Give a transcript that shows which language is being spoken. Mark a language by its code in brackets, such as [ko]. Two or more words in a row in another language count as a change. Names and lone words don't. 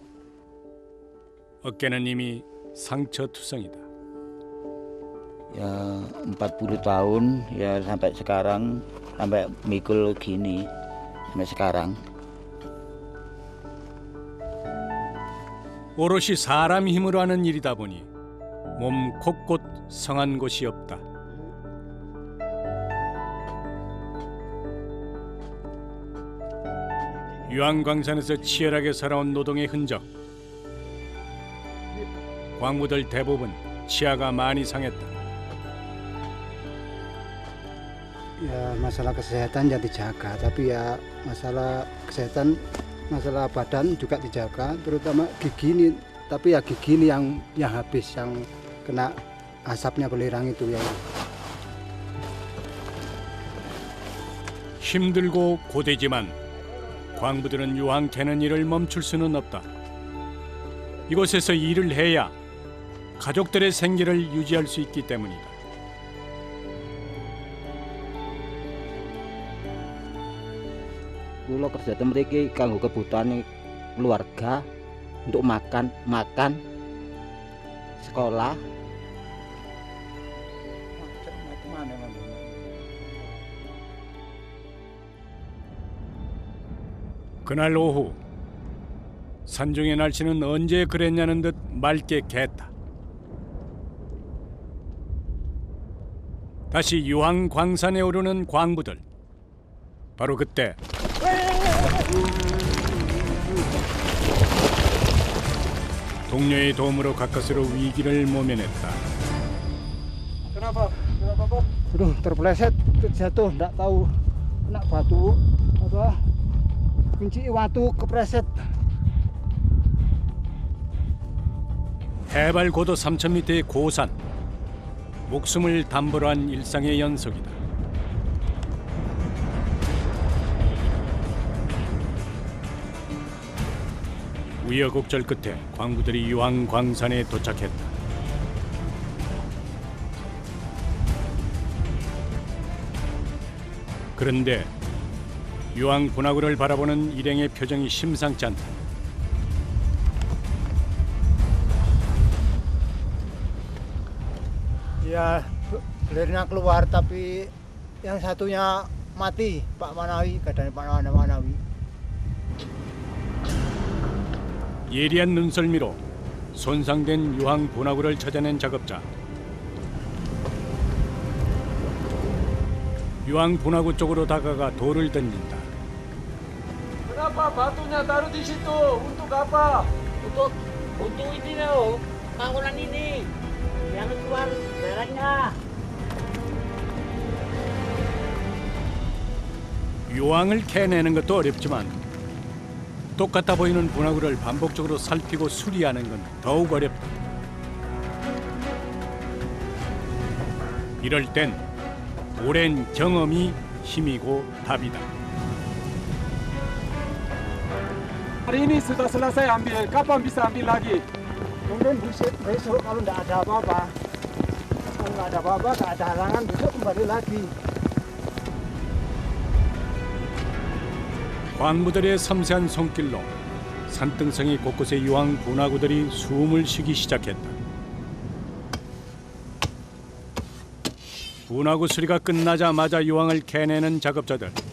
[ko] 어깨는 이미 상처투성이다. [id] Ya 40 tahun ya sampai sekarang sampai mikul gini sampai sekarang. [ko] 오롯이 사람 힘으로 하는 일이다 보니 몸 곳곳 성한 곳이 없다. 유황광산에서 치열하게 살아온 노동의 흔적. 광부들 대부분 치아가 많이 상했다. [id] Ya masalah kesehatan ya dijaga, tapi ya masalah kesehatan, masalah badan juga dijaga, terutama gigi ini. Tapi ya gigi ini yang habis, yang kena asapnya belerang itu ya. [ko] 힘들고 고되지만 광부들은 유황 캐는 일을 멈출 수는 없다. 이곳에서 일을 해야 가족들의 생계를 유지할 수 있기 때문이다. [jv] Kulo kerja teng mriki kanggo kebutuhan keluarga [id] untuk makan, sekolah. [ko] 그날 오후 산중의 날씨는 언제 그랬냐는 듯 맑게 갰다. 다시 유황 광산에 오르는 광부들. 바로 그때 동료의 도움으로 가까스로 위기를 모면했다. [id] Kenapa? Kenapa, Bob? Aduh, terpeleset, jatuh, enggak tahu kena batu apa kunci [jv] watu kepreset. [ko] 해발 고도 3,000m의 고산. 목숨을 담보로 한 일상의 연속이다. 우여곡절 끝에 광부들이 유황 광산에 도착했다. 그런데 유황 분화구를 바라보는 일행의 표정이 심상치 않다. [id] Ya, belernya keluar tapi yang satunya mati, Pak Manawi, katanya Pak Manawi. [ko] 예리한 눈썰미로 손상된 유황 분화구를 찾아낸 작업자. 유황 분화구 쪽으로 다가가 돌을 던진다. [id] Kenapa batunya taruh di situ? Untuk apa? Untuk ini loh, bangunan ini. Jangan keluar daerahnya. [ko] 유황을 캐내는 것도 어렵지만 똑같아 보이는 분화구를 반복적으로 살피고 수리하는 건 더욱 어렵다. 이럴 땐 오랜 경험이 힘이고 답이다. [id] Hari ini sudah selesai ambil. Kapan bisa ambil lagi? Mungkin besok kalau enggak ada apa-apa. Kalau enggak ada apa-apa, enggak ada halangan, besok kembali lagi. [ko] 광부들의 섬세한 손길로 산등성이 곳곳에 유황 분화구들이 숨을 쉬기 시작했다. 분화구 수리가 끝나자마자 유황을 캐내는 작업자들.